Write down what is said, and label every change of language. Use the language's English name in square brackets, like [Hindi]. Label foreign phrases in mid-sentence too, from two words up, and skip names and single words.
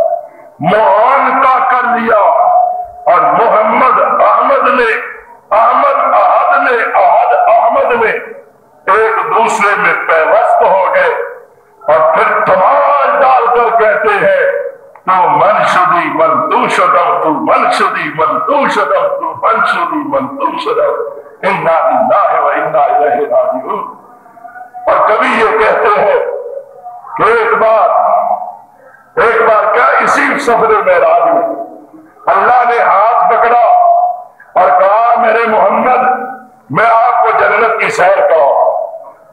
[Urdu] معانقہ کر لیا، اور محمد احمد نے احد احمد نے ایک دوسرے میں پیوست ہو گئے، اور پھر تمام ڈال کر کہتے ہیں [Persian] تو من شدی من تو شدم، تو من شدی من تو شدم، تو من شدی من تو شدم، [Arabic] انا للہ و انا الیہ راجعون۔ [Urdu] اور کبھی یہ کہتے ہیں کہ ایک بار کیا اسی سفر معراج میں اللہ نے ہاتھ پکڑا اور کہا میرے محمد میں آپ کو جنت کی سیر کراؤں۔